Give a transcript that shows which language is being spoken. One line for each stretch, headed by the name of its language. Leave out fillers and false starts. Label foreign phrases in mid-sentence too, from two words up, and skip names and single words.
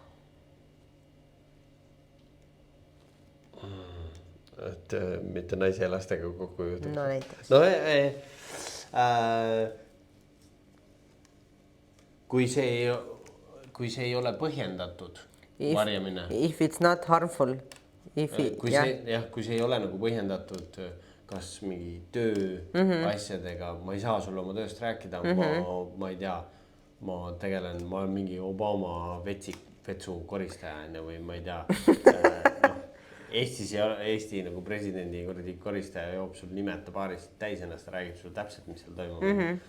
Estonian: Et mitte naise ja lastega kokku juhtuks. No näiteks. No, kui see ei ole põhjendatud varjamine.
English: If it's not harmful.
Estonian: Kui see ei ole nagu põhjendatud kas mingi töö asjadega, ma ei saa sulle oma tööst rääkida, ma ei tea, ma olen mingi Obama vetsu koristaja või ma ei tea, Eesti nagu presidendi koristaja joob sul nimeta paarist täis ennast, räägib sulle täpselt, mis seal toimub.